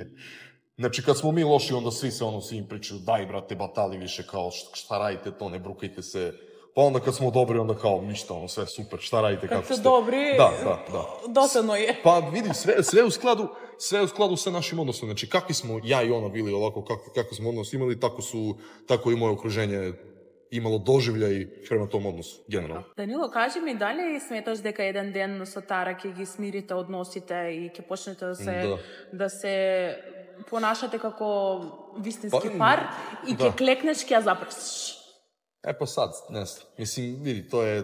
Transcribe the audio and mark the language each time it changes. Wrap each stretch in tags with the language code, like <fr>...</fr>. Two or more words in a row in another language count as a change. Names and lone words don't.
<sr>Znači, kad smo mi loši, onda svi im pričaju, daj, brate, batali više, kao, šta radite to, ne brukajte se. Pa onda kad smo dobri, onda kao, ništa, sve super, šta radite, kako ste. Kad su dobri, dosadno je. Pa vidim, sve u skladu sa našim odnosom. Znači, kakvi smo ja i ona bili ovako, kako smo odnos imali, tako i moje okruženje имало доживљај према том односу, генерално.</sr> <mk>Данило, кажи ми, дали сметаш дека еден ден со Тара ќе ги смирите односите и ќе почнете да се понашате како вистински пар и ќе клекнеш, ќе ја запрсиш?</mk> <sr>Па сад, не знам. Мислим, види,</sr> <mk>тоа е...</mk>